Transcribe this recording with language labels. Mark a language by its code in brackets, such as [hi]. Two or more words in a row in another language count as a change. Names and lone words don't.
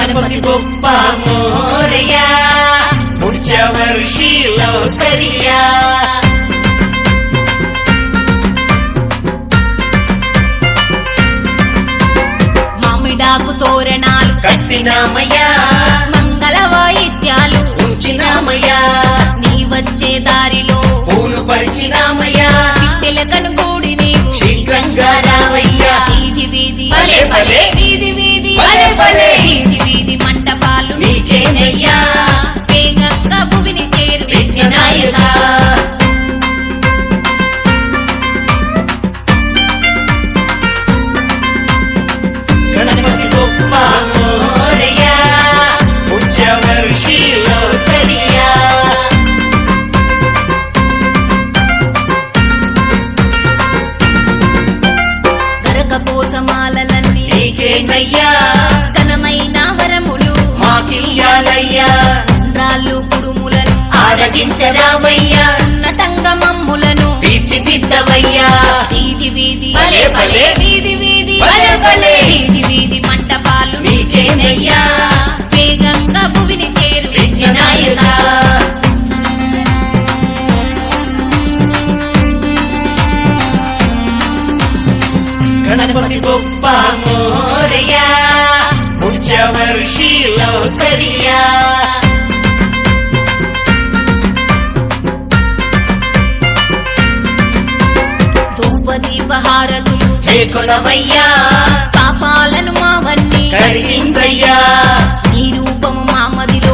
[mr] गणपति बप्पा मोरया पुढच्या वर्षी लवकर या [te] మామిడాకు తోరణాలు కట్టినామయ్యా మంగళ వాయిద్యాలు ఉంచినామయ్యా నీ వచ్చే దారిలో పూలు పరిచినామయ్యా చిట్టెలకను గూడి నీవు శీఘ్రంగా రావయ్యా వీధి వీధి భలే భలే వీధి వీధి భలే భలే వీధి వీధి మంటపాలు నీకేనయ్యా వేగంగా భూమిని చేరు [mr] విఘ్ననాయక गणपति बप्पा मोरया पुढच्या वर्षी लवकर या [te] గరకపోసమాలన్నీ నీకేనయ్యా ఘనమైన వరములు మాకియ్యాలయ్యా రాళ్ళు కుడుములను ఆరగించరావయ్యా ఉన్నతంగా మమ్ములను తీర్చిదిద్దవయ్యా వీధి వీధి భలే భలే వీధి వీధి భలే భలే వీధి వీధి మంటపాలు నీకేనయ్యా వేగంగా భూమిని చేరు [mr] విఘ్ననాయక गणपति बप्पा मोरया पुढच्या वर्षी लवकर या [te] ధూపదీపహారతులు చేకొనవయ్యా పాపాలను మావన్నీ కరిగించయ్యా నీ రూపము మామదిలో